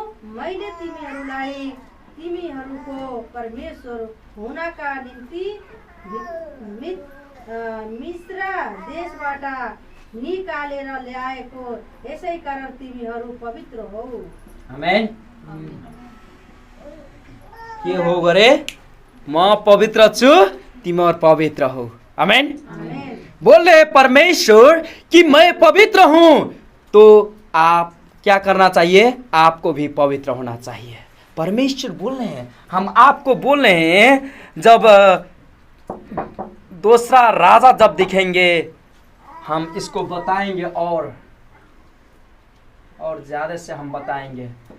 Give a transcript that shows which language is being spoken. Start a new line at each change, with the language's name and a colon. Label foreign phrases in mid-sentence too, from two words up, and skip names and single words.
Nepali: मैले तिमीहरूलाई तिमीहरूको परमेश्वर हुनका निम्ति मिस्र देशबाट निकालेर ल्याएको, यसै कारण तिमीहरू पवित्र हौ। आमेन। के हो गरे? म पवित्र छु, तिमीहरू पवित्र हो। आमेन।
Hindi: बोल रहे परमेश्वर कि मैं पवित्र हूं, तो आप क्या करना चाहिए? आपको भी पवित्र होना चाहिए। परमेश्वर बोल रहे हैं, हम आपको बोल रहे हैं। जब दूसरा राजा जब दिखेंगे, हम इसको बताएंगे और ज्यादा से हम बताएंगे।